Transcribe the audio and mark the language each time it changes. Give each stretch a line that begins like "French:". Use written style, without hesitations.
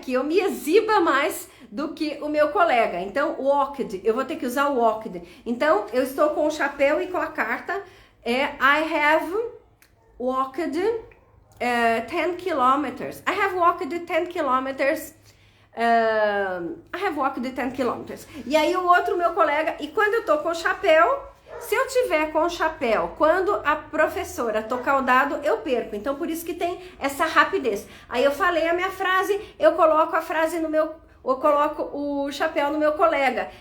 Portuguese: Que eu me exiba mais do que o meu colega. Então, walked, eu vou ter que usar o walked. Então, eu estou com o chapéu e com a carta.
English: I have walked 10 kilometers. I have walked 10 kilometers. I have walked 10 kilometers.
Portuguese: E aí o outro, meu colega, e quando eu tô com o chapéu, se eu tiver com o chapéu, quando a professora tocar o dado, eu perco. Então, por isso que tem essa rapidez. Aí eu falei a minha frase, eu coloco a frase eu coloco o chapéu no meu colega.